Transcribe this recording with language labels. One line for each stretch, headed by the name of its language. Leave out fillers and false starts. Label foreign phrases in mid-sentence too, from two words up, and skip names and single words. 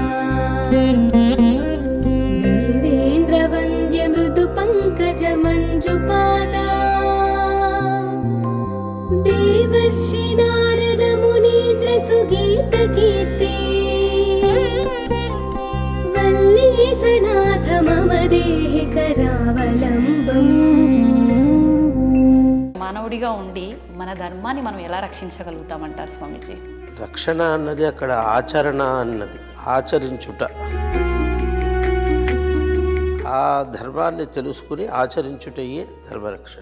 Sanskrit: देवेन्द्रवन्द्य मृदु पंकज मञ्जुपादा देवर्षि नारद मुनीन्द्र सुगीत कीर्ति वल्लीसनाथ मम देहि करावलम्बम्.
Telugu: మానవుడిగా ఉండి మన ధర్మాన్ని మనం ఎలా రక్షించగలుగుతామంటారు స్వామీజీ? రక్షణ అన్నది అక్కడ ఆచరణ అన్నది, ఆచరించుట. ఆ ధర్మాన్ని తెలుసుకుని ఆచరించుటయే ధర్మరక్షణ.